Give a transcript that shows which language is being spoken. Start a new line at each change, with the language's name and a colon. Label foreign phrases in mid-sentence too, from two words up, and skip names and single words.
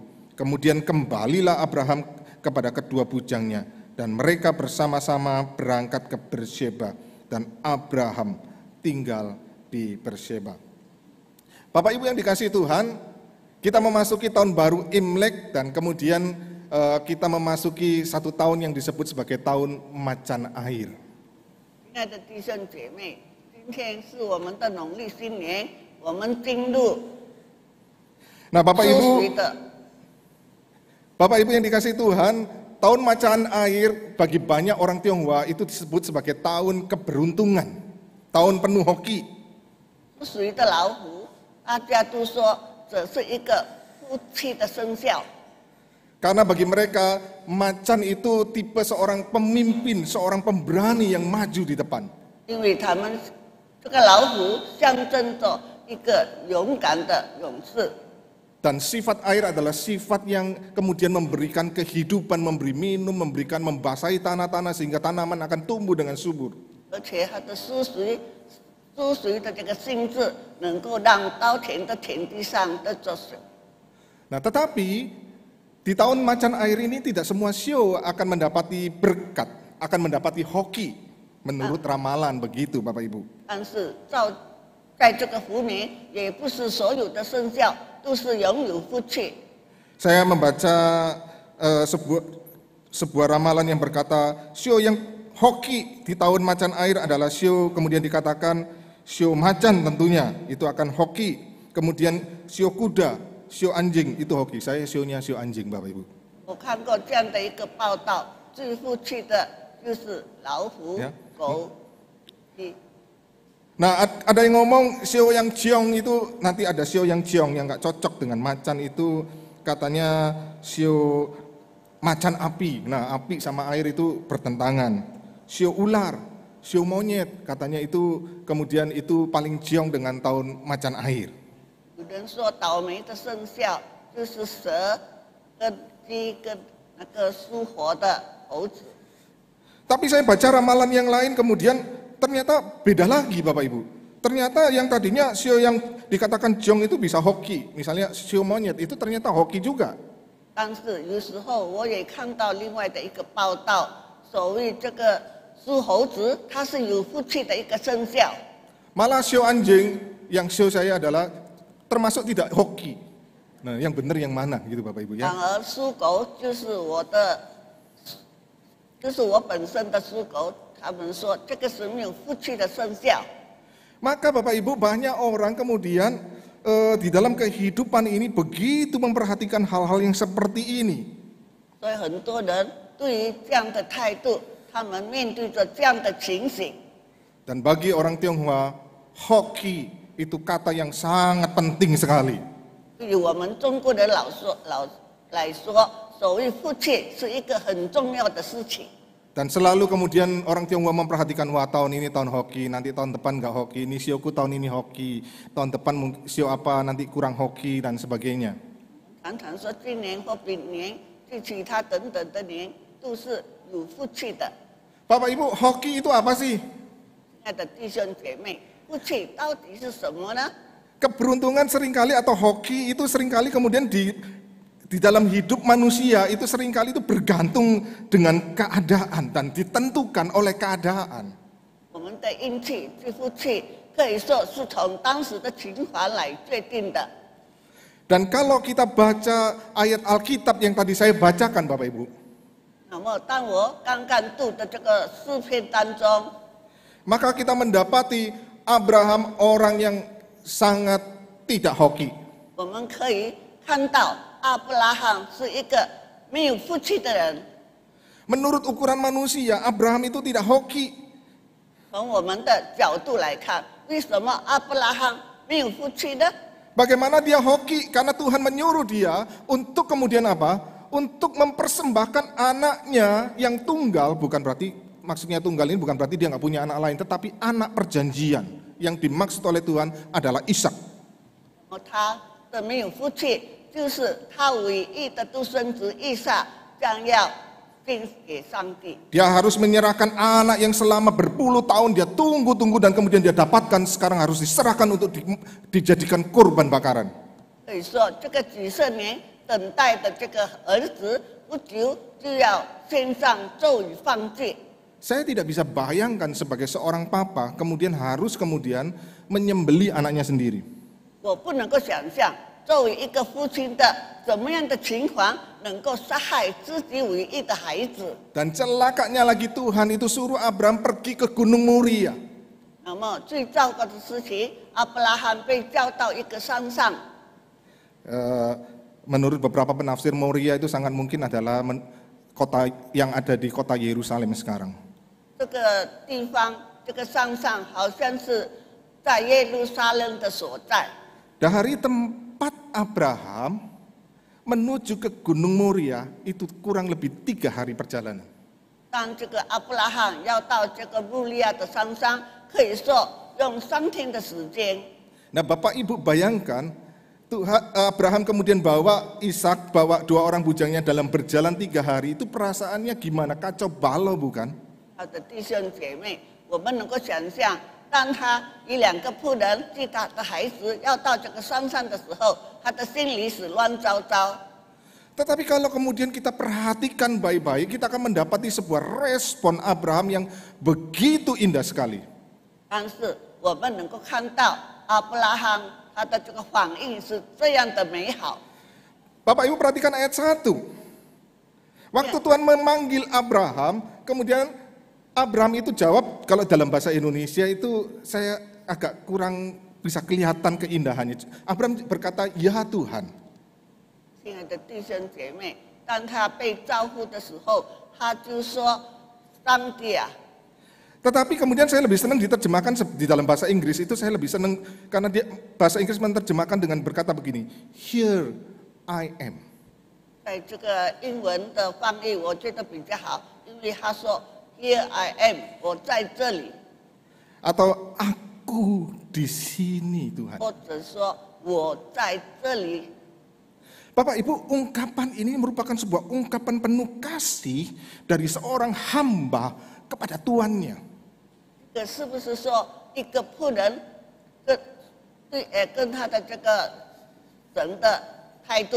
Indonesian: Kemudian kembalilah Abraham kepada kedua bujangnya dan mereka bersama-sama berangkat ke Beersheba dan Abraham tinggal di Beersheba. Bapak Ibu yang dikasihi Tuhan, kita memasuki tahun baru Imlek dan kemudian kita memasuki satu tahun yang disebut sebagai tahun macan air.
Chinese: 亲爱的弟兄姐妹，今天是我们的农历新年，我们进入
Indonesian: Nah, Bapak
Chinese: 属水
Indonesian: Ibu,
Chinese: 的
Indonesian: Bapak Ibu yang dikasihi Tuhan, tahun macan air bagi banyak orang Tionghoa itu disebut sebagai tahun keberuntungan, tahun penuh hoki.
Chinese: 属水的老虎，大家都说这是一个福气的生肖，
Indonesian: Karena bagi mereka macan itu tipe seorang pemimpin, seorang pemberani yang maju di depan.
Chinese: 因为他们这个老虎象征着一个勇敢的勇士。
Indonesian: Dan sifat air adalah sifat yang kemudian memberikan kehidupan, memberi minum, membasahi tanah-tanah sehingga tanaman akan tumbuh dengan subur.
Chinese: 而且它的属水的这个性质，能够让稻田的田地上的着水。
Indonesian: Nah, tetapi di tahun macan air ini tidak semua sio akan mendapati berkat, akan mendapati hoki menurut ramalan begitu, Bapak Ibu.
Chinese: 但是在这个虎年，也不是所有的生肖都是拥有福气。
Indonesian: Saya membaca sebuah ramalan yang berkata sio yang hoki di tahun macan air adalah sio, kemudian dikatakan sio macan tentunya itu akan hoki, kemudian sio kuda, sio anjing itu hoki. Saya sionya sio anjing, Bapak Ibu.
Chinese: 我看过这样的一个报道，最福气的就是老虎、呀狗、鸡。
Indonesian: Nah, ada yang ngomong sio yang jiong itu nanti ada sio yang jiong yang nggak cocok dengan macan itu katanya sio macan api. Nah, api sama air itu bertentangan. Sio ular, sio monyet katanya itu kemudian itu paling jiong dengan tahun macan air.
Chinese: 有人说倒霉的生肖就是蛇、跟鸡、跟那个属火的猴子。
Indonesian: Tapi saya baca ramalan yang lain kemudian ternyata beda lagi, Bapak Ibu. Ternyata yang tadinya sio yang dikatakan jiong itu bisa hoki. Misalnya sio monyet itu ternyata hoki juga.
Chinese: 但是有时候我也看到另外的一个报道，所谓这个属猴子，它是有福气的一个生肖。
Indonesian: Malah sio anjing yang sio saya adalah termasuk tidak hoki. Nah, yang benar yang mana gitu Bapak Ibu
Chinese: 反
Indonesian: ya.
Chinese: 而属狗就是我本身的属狗，他们说这个是没有福气的生肖。
Indonesian: Maka Bapak Ibu banyak orang kemudian di dalam kehidupan ini begitu memperhatikan hal-hal yang seperti ini.
Chinese: 所以很多人对于这样的态度，他们面对着这样的情形。
Indonesian: Dan bagi orang Tionghoa, hoki itu kata yang sangat penting sekali.
Chinese: 对于我们中国人来说，所谓福气是一个很重要的事情。
Indonesian: Dan selalu kemudian orang Tionghoa memperhatikan, wah tahun ini tahun hoki, nanti tahun depan nggak hoki, ini sioku tahun ini hoki, tahun depan sio apa nanti kurang hoki dan sebagainya.
Chinese: 常常说今年或明年，其他等等的年都是有福气的。
Indonesian: Bapak Ibu, hoki itu apa sih?
Chinese: 亲爱的弟兄姐妹，福气到底是什么呢？
Indonesian: Keberuntungan seringkali atau hoki itu seringkali kemudian di dalam hidup manusia itu seringkali itu bergantung dengan keadaan dan ditentukan oleh keadaan.
Chinese: 我们的运气、福气可以说是从当时的情况来决定的。
Indonesian: Dan kalau kita baca ayat Alkitab yang tadi saya bacakan Bapak Ibu,
Chinese: 那么当我刚刚读的这个诗篇当中，
Indonesian: maka kita mendapati Abraham orang yang sangat tidak hoki.
Chinese: 我们可以看到亚伯拉罕是一个没有福气的人。
Indonesian: Menurut ukuran manusia, Abraham itu tidak hoki.
Chinese: 从我们的角度来看，为什么亚伯拉罕没有福气呢？
Indonesian: Bagaimana dia hoki? Karena Tuhan menyuruh dia untuk kemudian apa? Untuk mempersembahkan anaknya yang tunggal, bukan berarti maksudnya tunggal ini bukan berarti dia nggak punya anak lain, tetapi anak perjanjian yang dimaksud oleh Tuhan adalah Ishak.
Chinese: 他的没有福气，就是他唯一的独生子以撒将要献给上帝。
Indonesian: Dia harus menyerahkan anak yang selama berpuluh tahun dia tunggu-tunggu dan kemudian dia dapatkan, sekarang harus diserahkan untuk dijadikan kurban bakaran.
Chinese: 所以说，这个几十年等待的这个儿子，不久就要献上咒语放祭。
Indonesian: Saya tidak bisa bayangkan sebagai seorang papa kemudian harus menyembeli anaknya sendiri.
Chinese: 我不能够想象，作为一个父亲的，怎么样的情况能够杀害自己唯一的孩子？
Indonesian: Dan celakanya lagi Tuhan itu suruh Abraham pergi ke Gunung Moria.
Chinese: 那么最糟糕的事情，亚伯拉罕被叫到一个山上。
Indonesian: Menurut beberapa penafsir, Moria itu sangat mungkin adalah kota yang ada di kota Yerusalem sekarang.
Chinese: 这个地方，这个山上好像是在耶路撒冷的所在。
Indonesian: Dari tempat Abraham menuju ke Gunung Moria itu kurang lebih 3 hari perjalanan.
Chinese: 当这个亚伯拉罕要到这个穆利亚的山上，可以说用3天的时间。
Indonesian: Nah, Bapak Ibu bayangkan, Tuhan Abraham kemudian bawa Ishak, bawa 2 orang bujangnya dalam berjalan 3 hari, itu perasaannya gimana? Kacau balau bukan?
Chinese: 他的弟兄姐妹，我们能够想象，当他与2个仆人及他的孩子要到这个山上的时候，他的心里是乱糟糟。
Indonesian: Tetapi kalau kemudian kita perhatikan baik-baik, kita akan mendapati sebuah respon Abraham yang begitu indah sekali.
Chinese: 但是我们能够看到亚伯拉罕他的这个反应是这样的美好。
Indonesian: Bapak Ibu perhatikan ayat 1. Waktu Tuhan memanggil Abraham, kemudian Abraham itu jawab, kalau dalam bahasa Indonesia itu saya agak kurang bisa kelihatan keindahannya. Abraham berkata, "Ya Tuhan."
Chinese: 亲爱的弟兄姐妹，当他被招呼的时候，他就说：“上帝啊！”
Indonesian: Tetapi kemudian saya lebih senang diterjemahkan di dalam bahasa Inggris itu, saya lebih senang karena bahasa Inggris menerjemahkan dengan berkata begini,
English: "Here I am."
Chinese: 在这个英文的翻译，我觉得比较好，因为他说
English: "Here I am"，
Chinese: 我在这里，
Indonesian: Atau aku di sini Tuhan.
Chinese: 或者说我在这里。
Indonesian: Bapak Ibu, ungkapan ini merupakan sebuah ungkapan penuh kasih dari seorang hamba kepada tuannya.
Chinese: 这是不是说一个仆人跟他的这个神的态度？